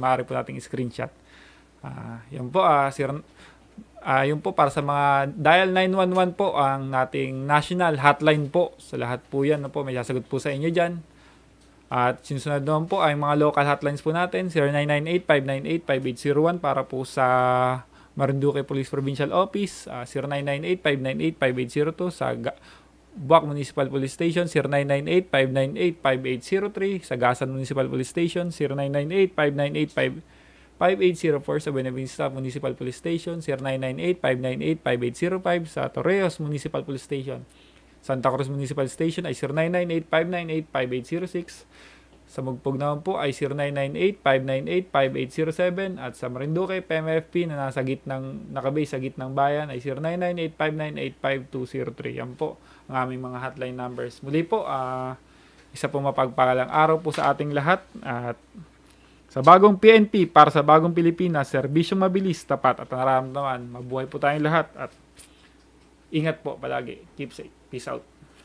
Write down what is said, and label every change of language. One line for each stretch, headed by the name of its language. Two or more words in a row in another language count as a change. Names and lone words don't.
Filipino: Maaari po nating screenshot. Yan po, yun po para sa mga dial 911 po ang ating national hotline po. Sa lahat po yan po, may sasagot po sa inyo dyan. At sinusunod naman po ay mga
English: local hotlines
Filipino: po natin, 0998-598-5801 para po sa Marinduque Police Provincial Office, 0998-598-5802 sa Buwak Municipal Police Station, 0998-598-5803 sa Gasan Municipal Police Station, 0998-598-5804 sa Buenavista Municipal Police Station, 0998-598-5805 sa Torreos Municipal Police Station. Santa Cruz Municipal Station ay 0998-598-5806. Sa Mugpog naman po ay 0998-598-5807 at sa Marinduque PMFP na nakabase sa gitnang bayan ay 0998-598-5203. Yan po ang aming mga
English: hotline numbers.
Filipino: Muli po, isa po mapagpalang araw po sa ating lahat at sa bagong PNP para sa bagong Pilipinas, serbisyong mabilis, tapat at nararamdaman. Mabuhay po tayong lahat at ingat po palagi.
English: Keep safe. Peace out.